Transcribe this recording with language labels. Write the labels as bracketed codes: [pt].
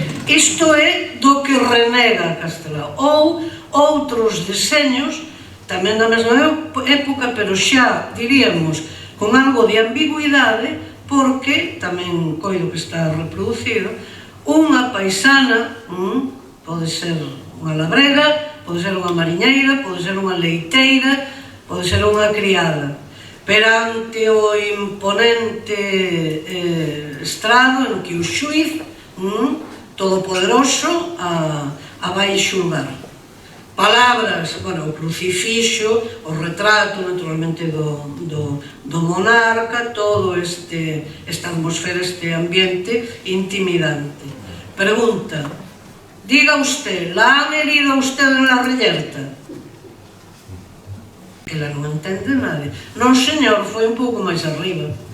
[gl] Isto é do que renega Castelao. Ou outros deseños, tamén da mesma época, pero xa, diríamos, con algo de ambigüidade, porque, tamén coido que está reproducido, unha paisana, pode ser unha labrega, pode ser unha mariñeira, pode ser unha leiteira, pode ser unha criada, perante o imponente estrado en que o xuiz todopoderoso a vai xulgar. Palabras, bueno, o crucifixo, o retrato, naturalmente, do monarca, todo esta atmosfera, este ambiente intimidante. [es] Pregunta, diga usted, ¿la han herido a usted en la reyerta? [gl] Ela non entende nada. Non, señor, foi un pouco máis arriba.